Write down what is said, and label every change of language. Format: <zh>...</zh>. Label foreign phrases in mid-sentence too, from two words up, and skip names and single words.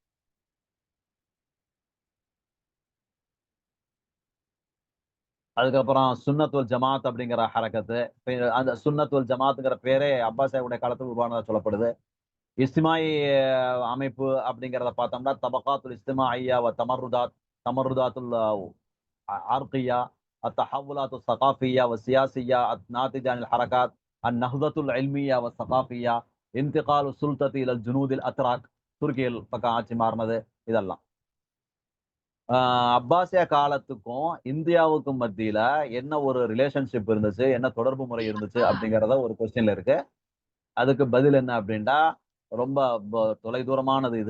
<ta>அதுக்கப்புறம்</ta> <ar>السنة والجماعة</ar> <ta>அப்படிங்கிற ஹரக்கத்து. அந்த சுன்னத் வல் ஜமாத்துங்கிற பேரே அப்பாசியாவுடைய காலத்தில் உருவானதா சொல்லப்படுது. இஸ்திமாயி அமைப்பு அப்படிங்கிறத பார்த்தோம்னா</ta> <ar>الطبقات الاجتماعية و التمردات العرقية التحولات الثقافية والسياسية الناتجة عن الحركات النهضة العلمية والثقافية انتقال السلطة إلى الجنود الأتراك.</ar> <ta>துருக்கியில் பக்கம் ஆட்சி மாறினது. இதெல்லாம். அப்பாசியா காலத்துக்கும் இந்தியாவுக்கும் மத்தியில என்ன ஒரு ரிலேஷன்ஷிப் இருந்துச்சு, என்ன தொடர்பு முறை இருந்துச்சு அப்படிங்கிறத ஒரு கொஸ்டின்ல இருக்கு. அதுக்கு பதில் என்ன அப்படின்னா ரொம்ப தொலைதூரமானது இது.</ta>